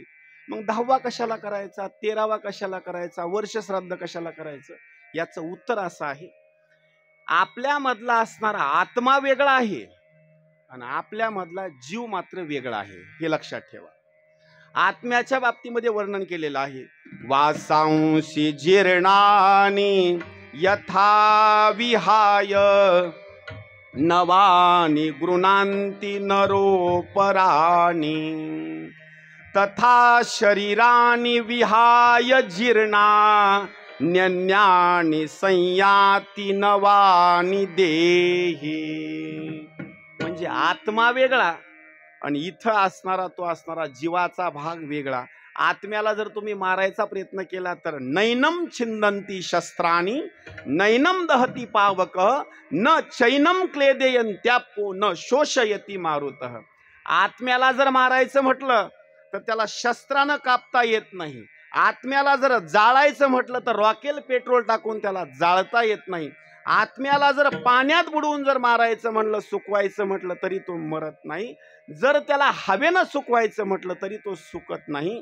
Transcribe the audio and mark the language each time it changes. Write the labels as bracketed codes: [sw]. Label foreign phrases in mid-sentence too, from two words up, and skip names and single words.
[mr] मग 10वा कशाला करायचा? 13वा कशाला करायचा? वर्ष श्राद्ध कशाला करायचं? याचं उत्तर असं आहे, आपल्यामधला असणारा आत्मा वेगळा आहे आणि आपल्यामधला जीव मात्र वेगळा आहे. हे लक्षात ठेवा. आत्म्याच्या बाबतीमध्ये वर्णन केलेलं आहे, [sa] वासांशी जीर्णानि यथा विहाय नवानि गृणांती नरोपराणी तथा शरीरानि विहाय जीर्णा न्यन्यानि संयाती नवानि देही. [mr] म्हणजे आत्मा वेगळा आणि इथं असणारा तो असणारा जीवाचा भाग वेगळा. आत्म्याला जर तुम्ही मारायचा प्रयत्न केला तर [sa] नैनम छिंदंती शस्त्राणी नैनम दहती पावक न चैनम क्लेदेयंत्यापो न शोषयती मारुतः. [mr] आत्म्याला जर मारायचं म्हटलं तर त्याला शस्त्रानं कापता येत नाही. आत्म्याला जर जाळायचं म्हटलं तर रॉकेल पेट्रोल टाकून त्याला जाळता येत नाही. आत्म्याला जर पाण्यात बुडवून जर मारायचं म्हटलं, सुकवायचं म्हटलं तरी तो मरत नाही. जर त्याला हवेनं सुकवायचं म्हटलं तरी तो सुकत नाही.